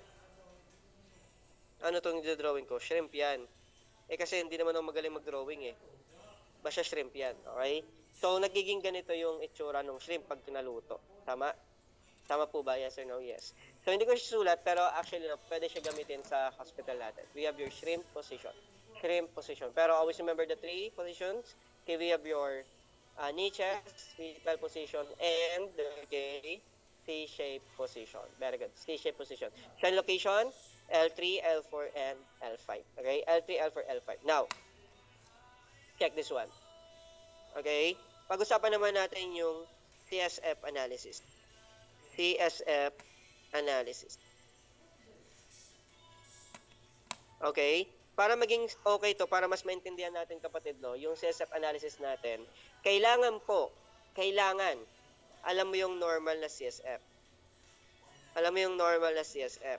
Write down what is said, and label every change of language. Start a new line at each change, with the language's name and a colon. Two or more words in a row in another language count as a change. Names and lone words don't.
Filipino: Ano itong drawing ko? Shrimp yan. Kasi hindi naman ako magaling mag-drawing eh. Basta shrimp yan, okay? So, nagiging ganito yung itsura ng shrimp pag pinaluto. Tama? Tama po ba?
English: Yes or no? Yes.
Filipino: So, hindi ko siya sulat, pero actually, pwede siya gamitin sa hospital natin.
English: We have your shrimp position. Shrimp position. Pero always remember the three positions. Okay, we have your knee chest, fetal position, and okay, C-shape position. Very good. C-shape position. Saan location? L3, L4, and L5. Okay? L3, L4, L5. Now, check this one. Okay?
Filipino: Pag-usapan naman natin yung
English: CSF analysis. CSF analysis. Okay?
Filipino: Para maging okay to, para mas maintindihan natin kapatid, no, yung
English: CSF analysis
Filipino: natin, kailangan, alam mo yung normal na CSF. Alam mo yung normal na CSF.